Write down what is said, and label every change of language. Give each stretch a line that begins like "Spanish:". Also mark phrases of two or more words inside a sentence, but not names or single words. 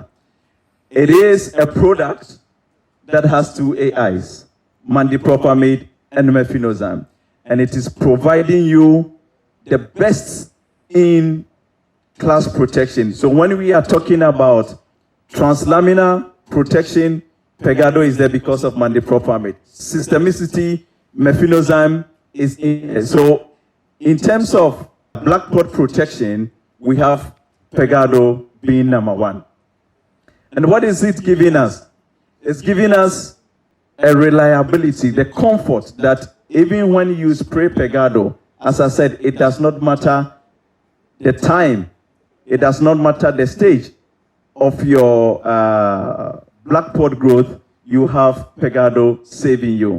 English: It is a product that has two AIs, mandipropamate and mefenozine. And it is providing you the best in class protection. So when we are talking about translaminar protection, pergado is there because of mandipropamate. Systemicity, mefenozine is in. So in terms of black pod protection, we have pergado being number one. And what is it giving us? It's giving us a reliability, the comfort that even when you spray pergado, as I said, it does not matter the time, it does not matter the stage of your black pod growth, you have pergado saving you.